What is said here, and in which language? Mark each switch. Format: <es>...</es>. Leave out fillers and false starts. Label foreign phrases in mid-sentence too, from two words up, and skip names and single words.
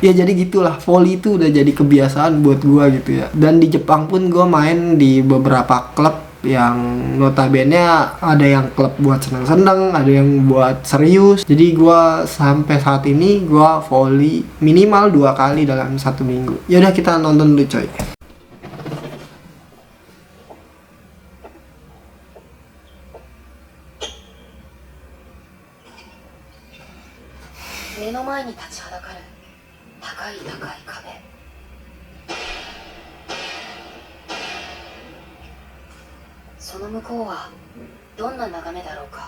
<id>Ya jadi gitulah, volley itu udah jadi kebiasaan buat gue gitu ya. Dan di Jepang pun gue main di beberapa klub yang notabene ada yang klub buat seneng-seneng, ada yang buat serius. Jadi gue sampai saat ini gue volley minimal 2 kali dalam 1 minggu. Yaudah kita nonton dulu coy.</id> <ja>目の前に立ちはだかる高い高い壁。その向こうはどんな眺めだろうか。</ja>